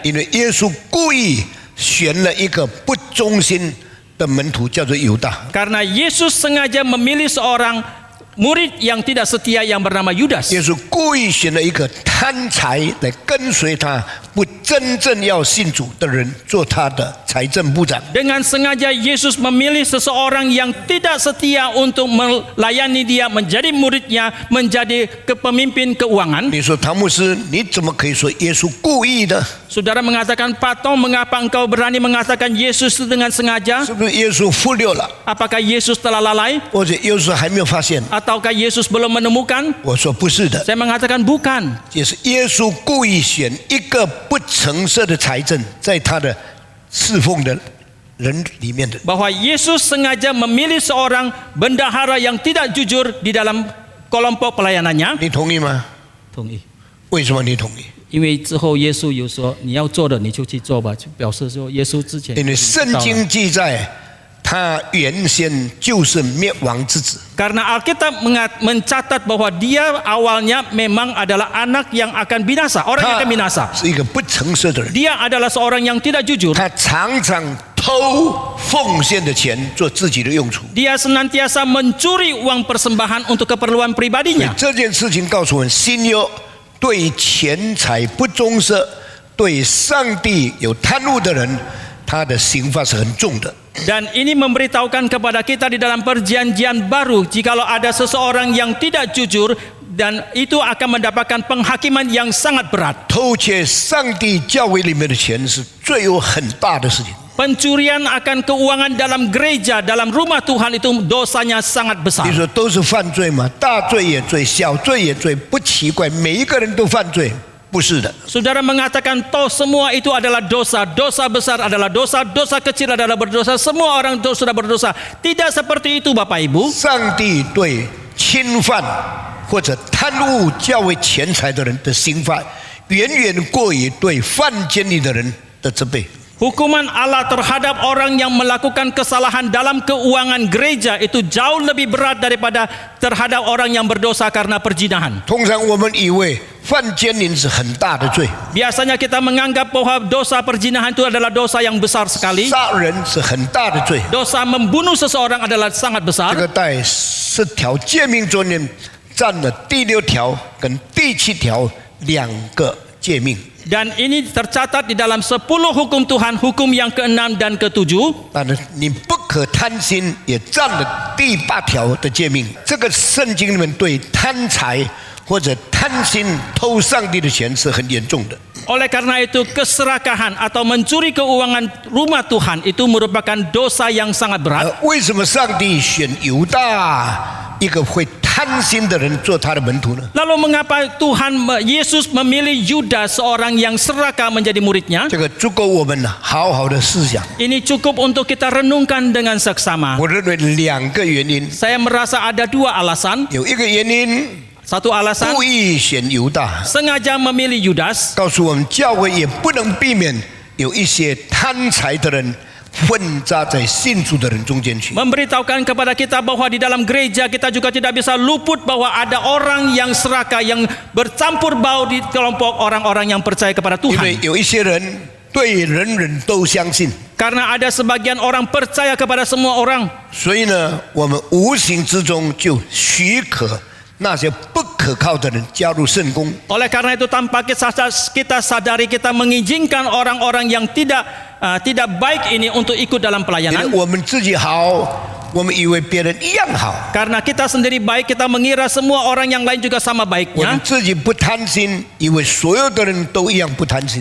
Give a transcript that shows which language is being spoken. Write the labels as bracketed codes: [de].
[zh] 因为耶稣故意选了一个不忠心的门徒，叫做犹大。 [id] Karena Yesus sengaja memilih seorang murid yang tidak setia yang bernama Yudas. [zh] 耶稣故意选了一个贪财来跟随他，不真正要信主的人做他的财政部长。 [id] Dengan sengaja Yesus memilih seseorang yang tidak setia untuk melayani dia, menjadi muridnya, menjadi pemimpin keuangan. [zh] 你说唐牧师，你怎么可以说耶稣故意呢？ [id] Saudara mengatakan, Pak Tom, mengapa engkau berani mengatakan Yesus dengan sengaja? [zh] 是不是耶稣忽略了， [id] Apakah Yesus telah lalai? [zh] 或者耶稣还没有发现？ [id] Ataukah Yesus belum menemukan? [zh] 我说不是的， [id] Saya mengatakan bukan. [zh] 也是耶稣故意选一个不诚实的财政，在他的侍奉的人里面的。 [id] Bahwa Yesus sengaja memilih seorang bendahara yang tidak jujur di dalam kelompok pelayanannya. [zh] 你同意吗？同意。为什么你同意？因为之后耶稣有说你要做的你就去做吧，就表示说耶稣之前因为圣经记载，他原先就是灭亡之子。 [id] Karena Alkitab mencatat bahwa dia awalnya memang adalah anak yang akan binasa, orang yang [zh] 他 [id] akan binasa. [zh] 是一个不诚实的人， [id] Dia adalah seorang yang tidak jujur. [zh] 他常常偷奉献的钱做自己的用处。 [id] Dia senantiasa mencuri uang persembahan untuk keperluan [zh] 所以 [id] pribadinya. [zh] 这件事情告诉我们，新约对钱财不忠实、对上帝有贪污的人，他的刑罚是很重的。 [id] Dan ini memberitahukan kepada kita di dalam perjanjian baru, jikalau ada seseorang yang tidak jujur, dan itu akan mendapatkan penghakiman yang sangat berat. [zh] 偷窃上帝教会里面的钱是罪有很大的事情。 [id] Pencurian akan keuangan dalam gereja, dalam rumah Tuhan itu dosanya sangat besar. [zh] 你说都是犯罪吗？大罪也罪，小罪也罪，不奇怪，每一个人都犯罪，不是的。 [id] Saudara mengatakan toh semua itu adalah dosa, dosa besar adalah dosa, dosa kecil adalah berdosa, semua orang sudah berdosa. Tidak seperti itu Bapak Ibu. [zh] 上帝对侵犯或者贪污教会钱财的人的刑罚，远远过于对犯奸淫的人的责备。 [id] Hukuman Allah terhadap orang yang melakukan kesalahan dalam keuangan gereja itu jauh lebih berat daripada terhadap orang yang berdosa karena perzinahan. [zh] 通常我们以为犯奸淫是很大的罪， [id] Biasanya kita menganggap bahwa dosa perzinahan itu adalah dosa yang besar sekali. [zh] 杀人是很大的罪。 [id] Dosa membunuh seseorang adalah sangat [zh] 这 [id] besar. [zh] 个在10条诫命中间占了第6条跟第7条2个诫命。 [id] Dan ini tercatat di dalam 10 hukum Tuhan, hukum yang ke-6 dan ke-7. [zh] 但是你不可贪心也占了第8条的诫命。这个圣经里面对贪财或者贪心偷上帝的钱是很严重的。 [id] Oleh karena itu keserakahan atau mencuri keuangan rumah Tuhan itu merupakan dosa yang sangat berat. [zh] 为什么上帝选犹大一个会贪心的人做他的门徒呢？ [id] Lalu mengapa Yesus memilih Yudas seorang yang serakah menjadi muridnya? [zh] 这个足够我们好好的思想。 [id] Ini cukup untuk kita renungkan dengan seksama. [zh] 我认为2个原因， [id] Saya merasa ada 2 alasan. [zh] 有一个原因 [id] Satu alasan [zh] 故意选犹大， [id] sengaja memilih Yudas. [zh] 告诉我们教会也不能避免有一些贪财的人混杂在信主的人中间去。 [id] Memberitahukan kepada kita bahwa di dalam gereja kita juga tidak bisa luput bahwa ada orang yang serakah yang bercampur baur di kelompok orang-orang yang percaya kepada [zh] 因为 [id] Tuhan. [zh] 有一些人对人人都相信， [id] Karena ada sebagian orang percaya kepada semua orang. [zh] 所以呢，我们无形之中就许可那些不可靠的人加入圣工。 [id] Oleh karena itu tanpa kita sadari kita mengizinkan orang-orang yang tidak baik ini untuk ikut dalam [zh] 因为 [id] pelayanan. [zh] 我们自己好，我们以为别人一样好， [id] Karena kita sendiri baik, kita mengira semua orang yang lain juga sama [zh] 我们 [id] baiknya. [zh] 自己不贪心，以为所有的人都一样不贪心，